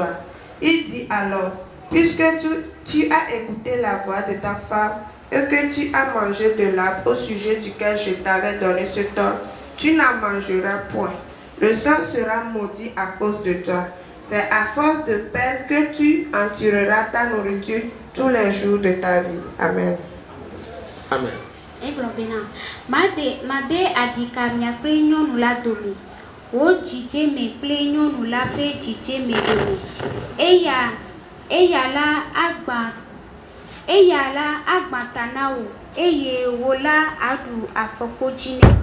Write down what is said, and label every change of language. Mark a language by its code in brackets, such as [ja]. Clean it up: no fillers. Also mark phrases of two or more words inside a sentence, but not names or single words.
[fr] Il dit alors, puisque tu as écouté la voix de ta femme et que tu as mangé de l'arbre au sujet duquel je t'avais donné ce ordre, tu n'en mangeras point. Le sang sera maudit à cause de toi. C'est à force de peine que tu en tireras ta nourriture tous les jours de ta vie. Amen. Amen. [ee] Made adika miakple nyɔnu la dome. Wo dzidze me kple nyɔnu la ƒe dzidze me dome. Eya la agbata na wo eye wo la aɖu afɔkpodzi nɛ.